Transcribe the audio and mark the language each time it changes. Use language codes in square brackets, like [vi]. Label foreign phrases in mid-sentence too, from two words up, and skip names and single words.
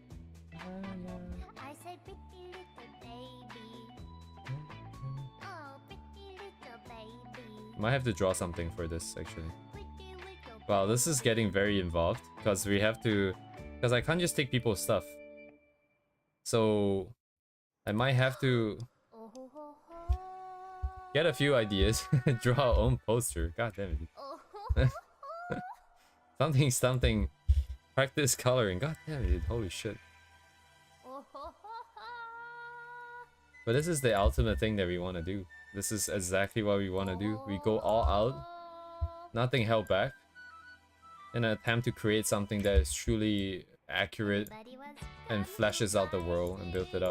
[en] I said pretty little baby. Oh, pretty little baby. Might have to draw something for this actually. Pretty little Wow, this is getting very involved because we have to, because I can't just take people's stuff. So I might have to oh ho ho ho. get a few ideas, draw our own poster. God damn it. Oh ho ho ho. Something. Practice coloring. God damn it. Holy shit. Oh ho ho ho. But this is the ultimate thing that we want to do. This is exactly what we want to do. We go all out, nothing held back, in an attempt to create something that is truly accurate and fleshes out the world and build it out.